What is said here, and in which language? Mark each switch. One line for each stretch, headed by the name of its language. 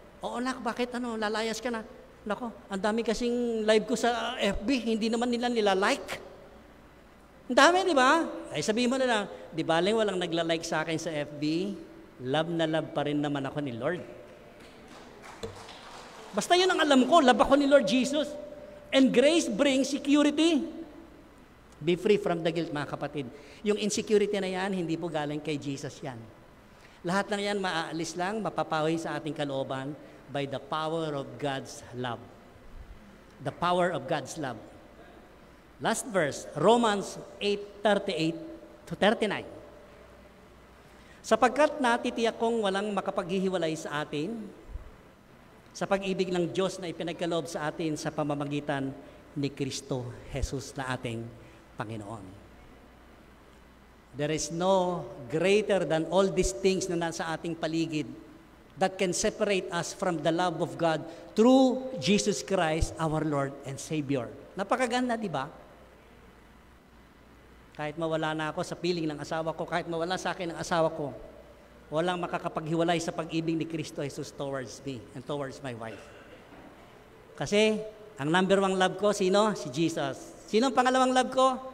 Filipino: Oo nak, bakit lalayas ka na? Nako, ang dami kasing live ko sa FB, hindi naman nila nila-like. Ang dami, di ba? Ay sabihin mo na lang, di ba walang nagla-like sa akin sa FB, love na love pa rin naman ako ni Lord. Basta yun ang alam ko, love ako ni Lord Jesus.
English: And grace brings security. Be free from the guilt,
Filipino: mga kapatid. Yung insecurity na yan, hindi po galing kay Jesus yan. Lahat ng yan maaalis lang, mapapawi sa ating kalooban
English: by the power of God's love. The power of God's love. Last verse, Romans 8:38-39.
Filipino: Sapagkat natitiyak kong walang makapaghihiwalay sa atin sa pag-ibig ng Diyos na ipinagkaloob sa atin sa pamamagitan ni Kristo Jesus na ating Panginoon.
English: There is no greater than all these things
Filipino: na nasa ating paligid
English: that can separate us from the love of God through Jesus Christ, our Lord and Savior.
Filipino: Napakaganda, di ba? Kahit mawala na ako sa piling ng asawa ko, kahit mawala sa akin ang asawa ko, walang makakapaghiwalay sa pag-ibig ni Kristo Jesus
English: towards me and towards my wife.
Filipino: Kasi, ang number 1 love ko, sino? Si Jesus. Sino ang pangalawang love ko?